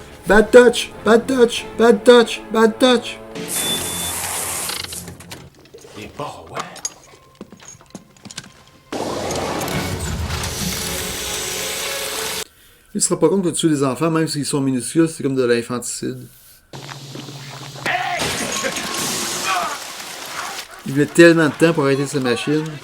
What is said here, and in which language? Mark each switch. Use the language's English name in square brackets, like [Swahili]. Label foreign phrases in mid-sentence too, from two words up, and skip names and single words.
[English] Bad touch! Bad touch! Bad touch! Bad touch! [French] Les Borrower. Il se rend pas compte que tuer des enfants, même s'ils sont minuscules, c'est comme de l'infanticide. Il met tellement de temps pour arrêter sa machine.